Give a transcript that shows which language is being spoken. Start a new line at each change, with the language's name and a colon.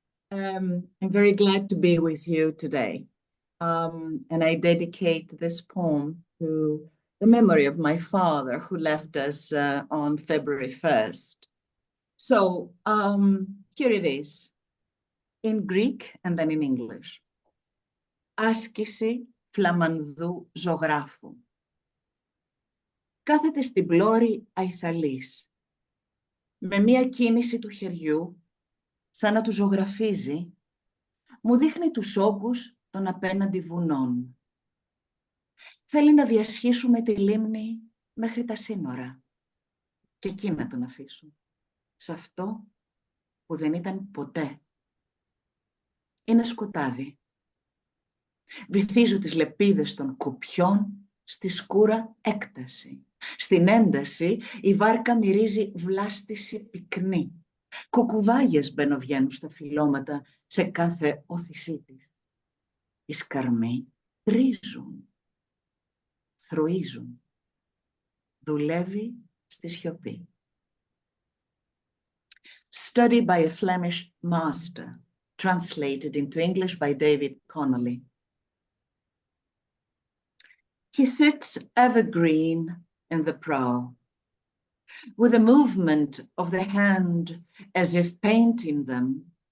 English: I'm very glad to be with you today. And I dedicate this poem to the memory of my father who left us on February 1st. So here it is, in Greek and then in English.
Greek: άσκηση φλαμανδού ζωγράφου. Κάθεται στην πλώρη αϊθαλής, με μία κίνηση του χεριού, σαν να του ζωγραφίζει, μου δείχνει τους όγκους των απέναντι βουνών. Θέλει να διασχίσουμε τη λίμνη μέχρι τα σύνορα και εκεί να τον αφήσουν, σε αυτό που δεν ήταν ποτέ. Είναι σκοτάδι. Βυθίζω τις λεπίδες των κουπιών στη σκούρα έκταση. Στην ένταση η βάρκα μυρίζει βλάστηση πυκνή. Κουκουβάγιες μπαινοβγαίνουν στα φυλλώματα σε κάθε όθησή της. Οι σκαρμοί τρίζουν, θροίζουν. Δουλεύει στη σιωπή.
English: Study by a Flemish master, translated into English by David Connolly. He sits evergreen in the prow, with a movement of the hand as if painting them.